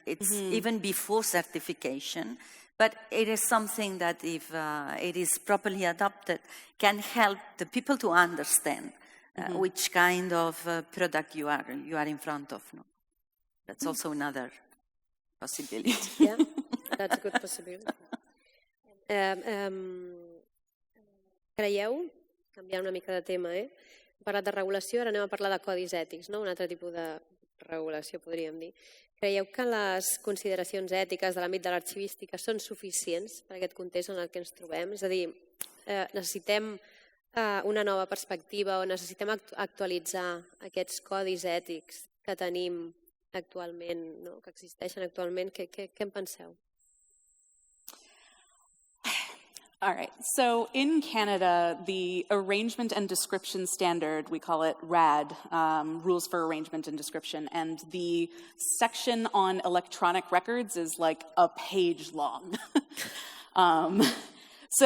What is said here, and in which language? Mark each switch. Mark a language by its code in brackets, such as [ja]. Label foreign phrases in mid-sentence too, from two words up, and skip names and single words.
[en] It's even before certification, but it is something that if it is properly adopted, can help the people to understand which kind of product you are in front of. No? That's also another possibility. Yeah, that's a good possibility. [ca] Creieu, canviant una mica de tema, hem parlat de regulació, ara anem a parlar de codis ètics, no? Un altre tipus de regulació, podríem dir. Creieu que les consideracions ètiques de l'àmbit de l'arxivística són suficients per aquest context en el que ens trobem? És a dir, necessitem una nova perspectiva o necessitem actualitzar aquests codis ètics que tenim actualment, no? Que existeixen actualment. Què en penseu? [en] All right, so in Canada, the Arrangement and Description Standard, we call it RAD, Rules for Arrangement and Description, and the section on electronic records is like a page long.